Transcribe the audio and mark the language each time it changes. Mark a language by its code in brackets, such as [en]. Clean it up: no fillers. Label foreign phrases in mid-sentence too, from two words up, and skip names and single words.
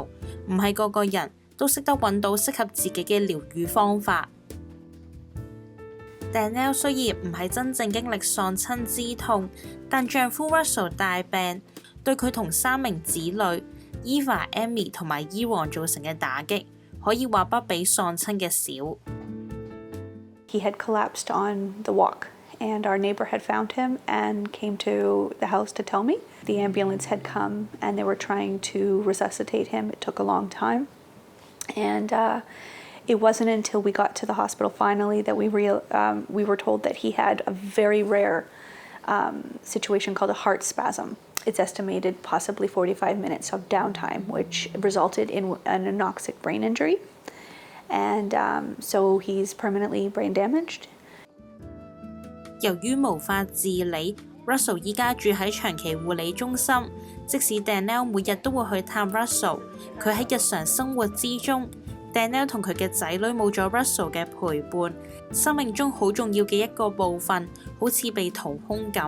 [yue] 唔係個個人都識得揾到適合自己嘅療癒方法。Danielle 雖然唔係真正經歷喪親之痛，但丈夫 Russell 大病，對佢同3名子女 Eva、Amy 同埋 Ewan 造成嘅打擊，可以話不比喪親嘅少。 [en] He had collapsed on the walk.And our neighbor had found him and came to the house to tell me. The ambulance had come and they were trying to resuscitate him. It took a long time. And it wasn't until we got to the hospital finally that we were told that he had a very rare situation called a heart spasm. It's estimated possibly 45 minutes of downtime, which resulted in an anoxic brain injury. And so he's permanently brain damaged. [yue] 由於無法自理 ，Russell 依家住喺長期護理中心。即使 Danielle 每日都會去探 Russell， 佢喺日常生活之中 ，Danielle 同佢嘅仔女冇咗 Russell 嘅陪伴，生命中好重要嘅一個部分，好似被掏空咁。